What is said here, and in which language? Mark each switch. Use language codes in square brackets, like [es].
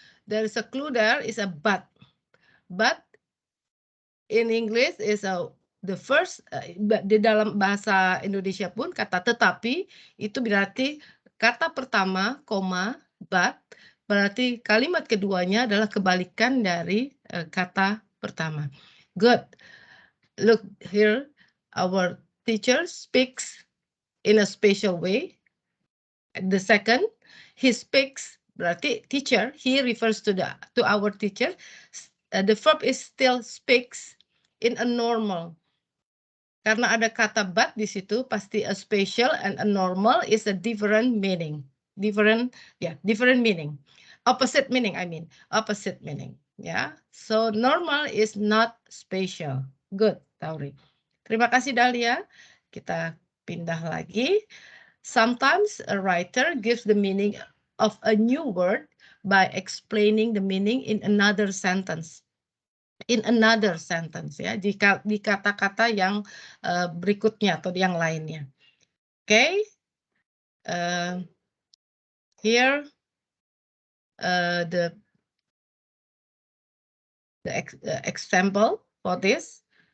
[en] There is a clue there, is a but. But in English is the first, [id] di dalam bahasa Indonesia pun kata tetapi itu berarti kata pertama, koma, but, berarti kalimat keduanya adalah kebalikan dari kata pertama. [en] Good. Look here, our teacher speaks in a special way. The second, he speaks, berarti teacher, he refers to our teacher. The verb is still speaks in a normal. [id] Karena ada kata but di situ, pasti [en] a special and a normal is a different meaning. Different meaning. Opposite meaning, opposite meaning. Yeah. So normal is not special. Good, Tauri. [id] Terima kasih, [en] Dahlia. [id] Kita pindah lagi. [en] Sometimes a writer gives the meaning of a new word by explaining the meaning in another sentence. In another sentence [id] ya, di kata-kata yang berikutnya atau yang lainnya. [en] Okay. Here the example for this.